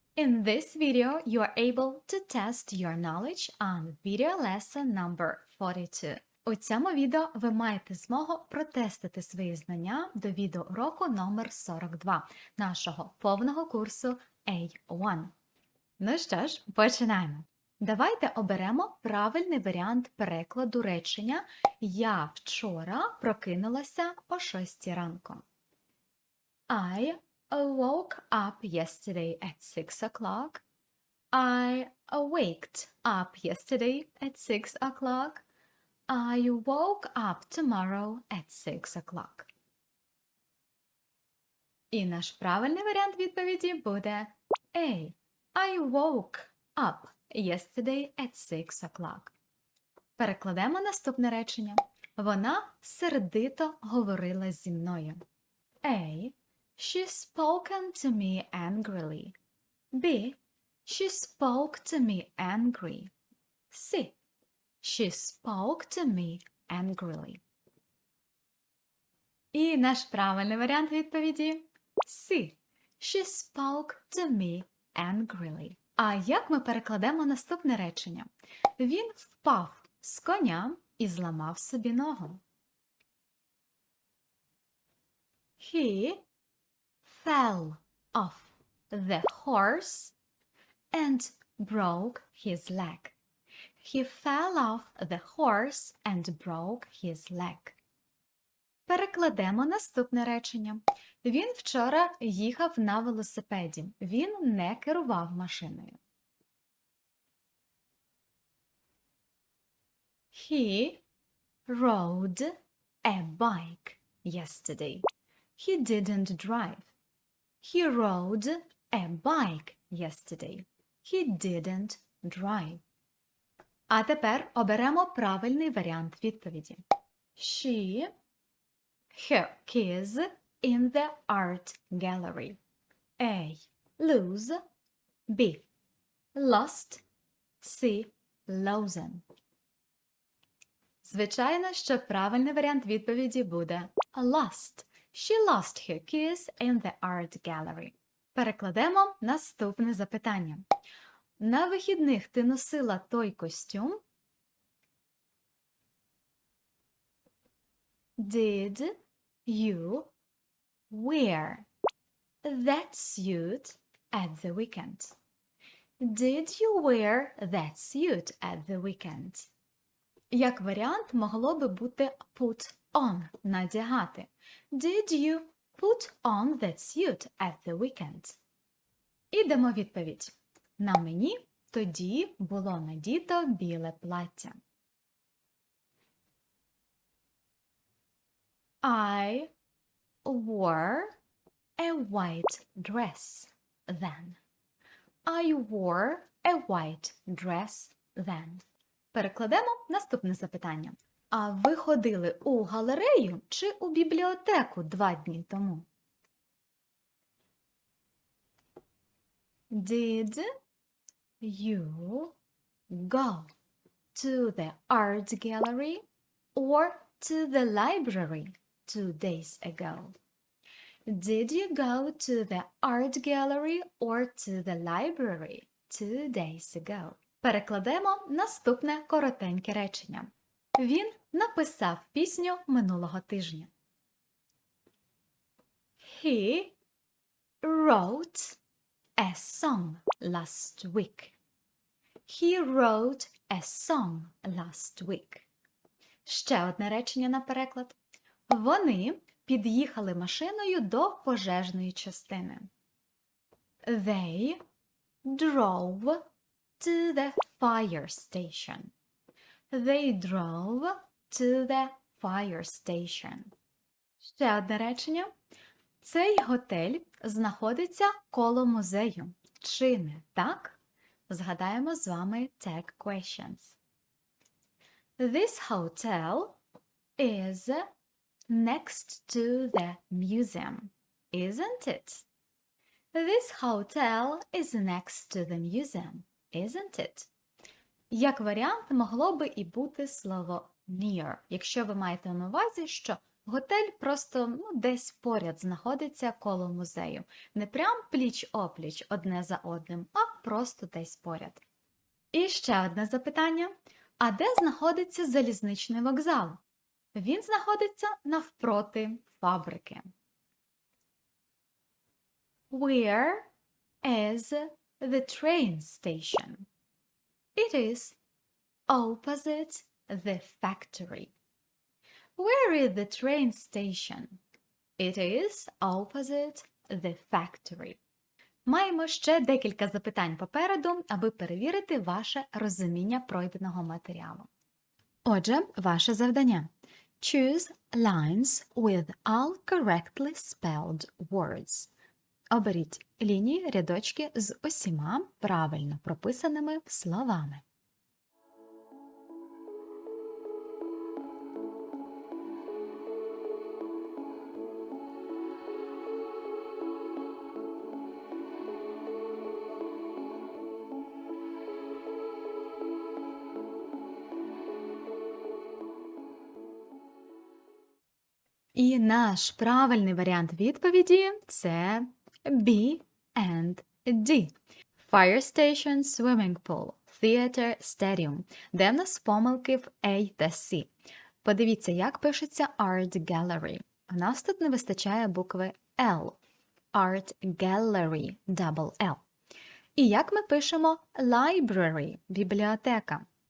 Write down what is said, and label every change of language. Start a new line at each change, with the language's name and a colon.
English: In this video, you are able to test your knowledge on video lesson number 42.
Ukrainian: У цьому відео ви маєте змогу протестити свої знання до відеоуроку номер 42 нашого повного курсу A1. Ну що ж, починаємо. Давайте оберемо правильний варіант перекладу речення «Я вчора прокинулася о 6 ранку».
English: I woke up yesterday at 6 o'clock. I waked up yesterday at 6 o'clock. I woke up tomorrow at 6 o'clock.
Ukrainian: І наш правильний варіант відповіді буде A.
English: I woke up yesterday at 6 o'clock.
Ukrainian: Перекладемо наступне речення. Вона сердито говорила зі мною.
English: A. She spoken to me angrily. B. She spoke to me angry. C. She spoke to me angrily.
Ukrainian: І наш правильний варіант відповіді C.
English: She spoke to me angrily.
Ukrainian: А як ми перекладемо наступне речення? Він впав з коня і зламав собі ногу.
English: He fell off the horse and broke his leg. He fell off the horse and broke his leg.
Ukrainian: Перекладемо наступне речення. Він вчора їхав на велосипеді. Він не керував машиною.
English: He rode a bike yesterday. He didn't drive. He rode a bike yesterday. He didn't drive.
Ukrainian: А тепер оберемо правильний варіант відповіді.
English: She, her keys in the art gallery. A. Lose. B. Lost. C. Losing.
Ukrainian: Звичайно, що правильний варіант відповіді буде lost.
English: She lost her keys in the art gallery.
Ukrainian: Перекладемо наступне запитання. На вихідних ти носила той костюм?
English: Did you wear that suit at the weekend? Did you wear that suit at the weekend?
Ukrainian: Як варіант могло би бути
English: put on
Ukrainian: – надягати.
English: Did you put on that suit at the weekend?
Ukrainian: І дамо відповідь. На мені тоді було надіто біле плаття.
English: I wore a white dress then. I wore a white dress then.
Ukrainian: Перекладемо наступне запитання. А ви ходили у галерею чи у бібліотеку 2 дні тому?
English: Did you go to the art gallery or to the library 2 days ago? Did you go to the art gallery or to the library 2 days ago?
Ukrainian: Перекладемо наступне коротеньке речення. Він написав пісню минулого тижня.
English: He wrote a song last week. He wrote a song last week.
Ukrainian: Ще одне речення на переклад. Вони під'їхали машиною до пожежної частини.
English: They drove to the fire station. They drove to the fire station.
Ukrainian: Ще одне речення. Цей готель знаходиться коло музею. Чи не так? Згадаємо з вами tag questions.
English: This hotel is next to the museum, isn't it? This hotel is next to the museum, isn't it?
Ukrainian: Як варіант могло би і бути слово near, якщо ви маєте на увазі, що Готель просто десь поряд знаходиться коло музею. Не прям пліч-опліч одне за одним, а просто десь поряд. І ще одне запитання. А де знаходиться залізничний вокзал? Він знаходиться навпроти фабрики.
English: Where is the train station? It is opposite the factory. Where is the train station? It is opposite the factory.
Ukrainian: Маємо ще декілька запитань попереду, аби перевірити ваше розуміння пройденого матеріалу. Отже, ваше завдання.
English: Choose lines with all correctly spelled words.
Ukrainian: Оберіть лінії, рядочки з усіма правильно прописаними словами. І наш правильний варіант відповіді – це
English: B and D. Fire station, swimming pool, theater, stadium.
Ukrainian: Де в нас помилки в A та C? Подивіться, як пишеться art gallery. У нас тут не вистачає букви L.
English: Art gallery, double L.
Ukrainian: І як ми пишемо library, бібліотека?